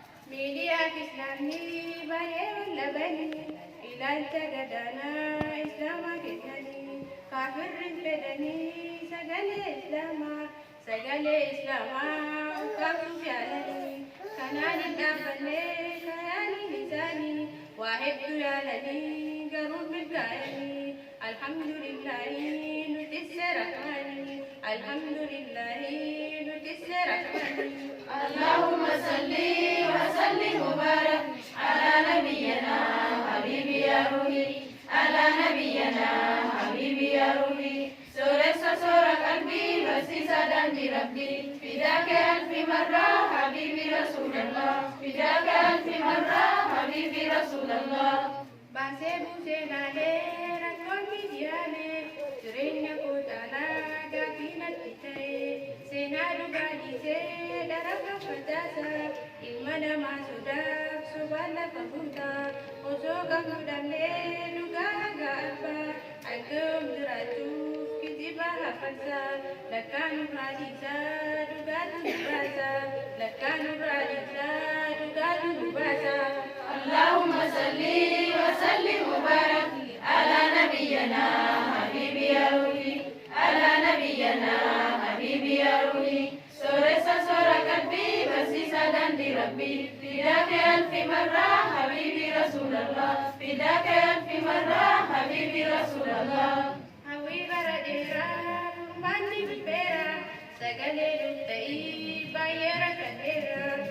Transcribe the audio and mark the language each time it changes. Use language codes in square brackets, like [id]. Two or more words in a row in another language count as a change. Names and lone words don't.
[om] Miidiyaa Islaamii baay'ee wallabanii, ilaalcha gadaanaa Islaamaa kennanii, kaafirri fedhanii sagalee Islaamaa, sagalee Islaamaa ukkaamsuuf yaalanii, kanaan hin dhaabbanne kayaaniin isaanii, waa hedduu yaalanii, garuu milkaa'anii, alhamdulillaahi nuti seera kaanii, alhamdulillaahi nuti seera kaanii. [ar] اللهم صل وسلم وبارك على نبينا حبيبي يا روحي، على نبينا حبيبي يا روحي. [om] Sooressa soora qalbii, barsiisa daandii Rabbii. [ar] فداك ألف مرة حبيبي رسول الله. فداك ألف مرة حبيبي رسول الله. [om] Baasee buusee laalee rakkoon miidiyaalee, jireenya koo caalaa gaaffii natti ta'e. Seenaa dhugaa dhiisee daraqa facaasa, ilma namaa sodaaf sobaan lafa guuta. Osoo kan fudhannee dhugaa haga arba, hanga yoom jiraachuuf kijiba hafarsa. Lakkaan nurraa dhiisaa dhugaatu nu baasa, lakkaan nurraa dhiisaa dhugaatu nu baasa. [ar] اللهم صل وسلم وبارك على نبينا حبيبي يا روحي، على نبينا حبيبي يا روحي. [om] Sooressa soora qalbii, barsiisa daandii Rabbii. [ar] فداك ألف مرة حبيبي رسول الله. فداك ألف مرة حبيبي رسول الله. [om] Hawwii bara dheeraa, furmaanni dhufeera. Sagalee nuuf ta'ii, baay'ee rakkanneera.